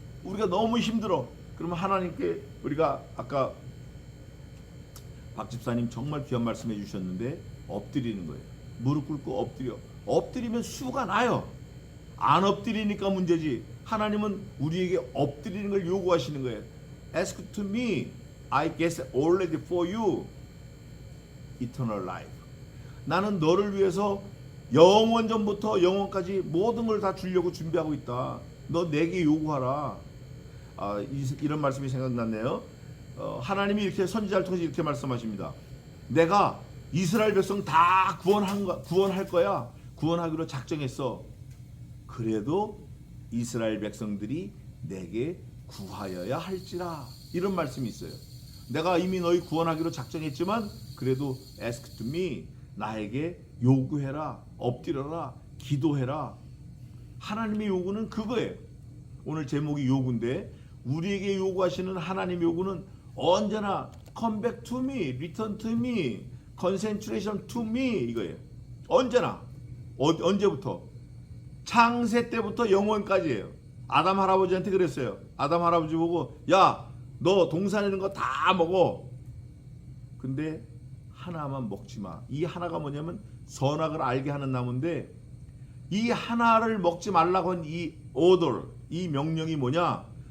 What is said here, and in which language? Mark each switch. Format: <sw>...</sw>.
<ko>우리가 너무 힘들어. 그러면 하나님께 우리가 아까 박 집사님 정말 귀한 말씀해 주셨는데 엎드리는 거예요. 무릎 꿇고 엎드려. 엎드리면 수가 나요. 안 엎드리니까 문제지. 하나님은 우리에게 엎드리는 걸 요구하시는 거예요.</ko> <en>Ask to me, I guess already for you eternal life.</en> <ko>나는 너를 위해서 영원 전부터 영원까지 모든 걸 다 주려고 준비하고 있다. 너 내게 요구하라. 이런 말씀이 생각났네요. 하나님이 이렇게 선지자를 통해서 이렇게 말씀하십니다. 내가 이스라엘 백성 다 구원할 거야. 구원하기로 작정했어. 그래도 이스라엘 백성들이 내게 구하여야 할지라. 이런 말씀이 있어요. 내가 이미 너희 구원하기로 작정했지만 그래도</ko> <en>ask to me,</en> <ko>나에게 요구해라, 엎드려라, 기도해라. 하나님의 요구는 그거예요. 오늘 제목이 요구인데 우리에게 요구하시는 하나님의 요구는 언제나</ko> <en>come back to me,</en> <ko>return to me, concentration to me 이거예요. 언제나 언제부터? 창세 때부터 영원까지예요. 아담 할아버지한테 그랬어요. 아담 할아버지 보고 야, 너 동산에 있는 거 다 먹어. 근데 하나만 먹지 마. 이 하나가 뭐냐면 선악을 알게 하는 나무인데 이 하나를 먹지 말라고 한 이 오더, 이 명령이 뭐냐?</ko>